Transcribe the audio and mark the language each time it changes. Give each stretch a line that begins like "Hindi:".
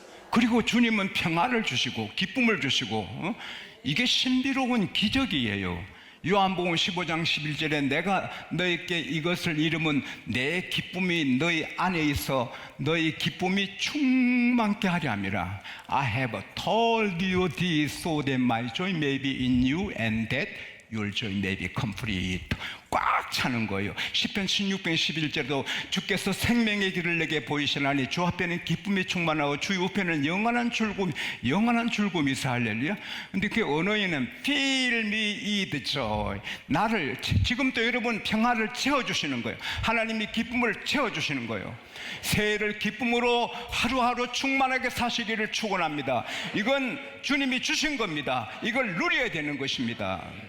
Korean: 그리고 주님은 평안을 주시고 기쁨을 주시고, 이게 신비로운 기적이에요. 요한복음 15장 11절에 내가 너희께 이것을 이름은 내 기쁨이 너희 안에 있어 너희 기쁨이 충만케 하려 함이라.
English: I have told you this so that my joy may be in you and that your joy may be complete.
Korean: 꽉 차는 거예요. 시편 16편 11절도 주께서 생명의 길을 내게 보이시나니 주 앞에는 기쁨이 충만하고 주 우편에는 영원한 즐거움이 있어. 할렐루야. 근데 그 언어에는
English: fill me with joy.
Korean: 나를, 지금도 여러분 평화를 채워주시는 거예요. 하나님이 기쁨을 채워주시는 거예요. 새해를 기쁨으로 하루하루 충만하게 사시기를 축원합니다. 이건 주님이 주신 겁니다. 이걸 누려야 되는 것입니다.